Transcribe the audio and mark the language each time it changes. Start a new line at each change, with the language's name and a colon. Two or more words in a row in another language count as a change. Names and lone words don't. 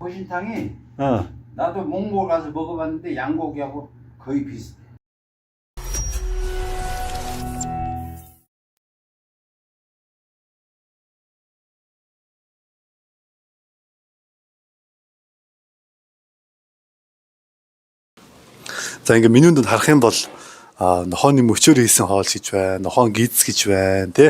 Korean: 보신탕이 나도 몽골 가서 먹어봤는데 양고기하고 거의 비슷해.
Mongolian: За ингээ менюнд харах юм бол нохооны мөчөөр хийсэн хоол гэж байна, нохоон гиз гэж байна, тий.